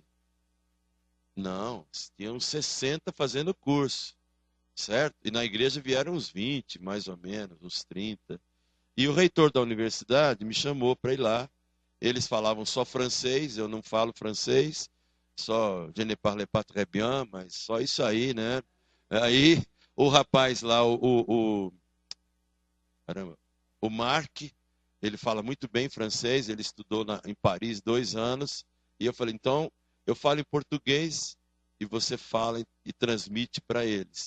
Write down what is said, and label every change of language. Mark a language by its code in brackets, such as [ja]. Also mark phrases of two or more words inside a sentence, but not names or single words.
[pt] Não, tinham 60 fazendo curso, certo? E na igreja vieram uns 20, mais ou menos, uns 30. E o reitor da universidade me chamou para ir lá. Eles falavam só francês, eu não falo francês, só [fr] je ne parle pas très bien, [pt] mas só isso aí, né? Aí o rapaz lá, caramba, o Marc, ele fala muito bem francês, ele estudou em Paris 2 anos, e eu falei, então, eu falo em português e você fala e transmite para eles.